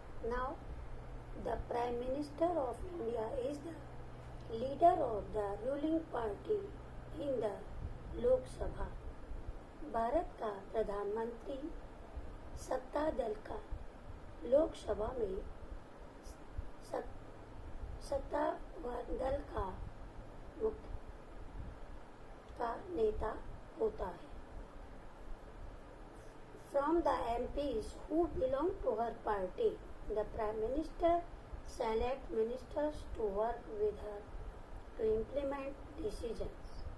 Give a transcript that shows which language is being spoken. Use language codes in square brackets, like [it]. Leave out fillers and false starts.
[en] Now the Prime Minister of India is the leader of the ruling party in the Lok Sabha. [hi] Bharat का प्रधानमंत्री सत्ता दल का लोकसभा में सत्ता दल का मुख्य का नेता होता है. [en] From the MPs who belong to her party, the Prime Minister selects ministers to work with her to implement decisions.